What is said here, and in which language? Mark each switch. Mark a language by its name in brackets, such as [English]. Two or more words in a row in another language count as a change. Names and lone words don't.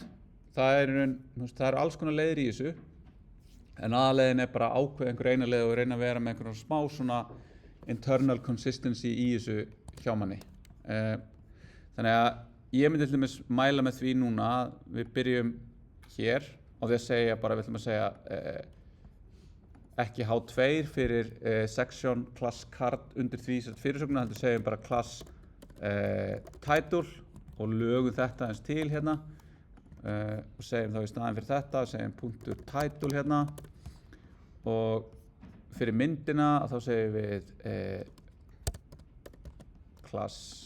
[Icelandic] Það er alls konar leiðir í þessu, en aðaleiðin er bara að ákveða einhver eina leið og reyna að vera með einhverjum smá svona [English] internal consistency [Icelandic] í þessu hjá manni. Þannig að ég myndi til dæmis mæla með því núna að við byrjum hér á því að segja bara, við ætlum að segja ekki H2 fyrir [English] section class card [Icelandic] undir því fyrirsögnuna, heldur segjum bara [English] class title [Icelandic] og lögum þetta eins til hérna og segjum þá í staðinn fyrir þetta, segjum punktur title hérna, og fyrir myndina að þá segjum við class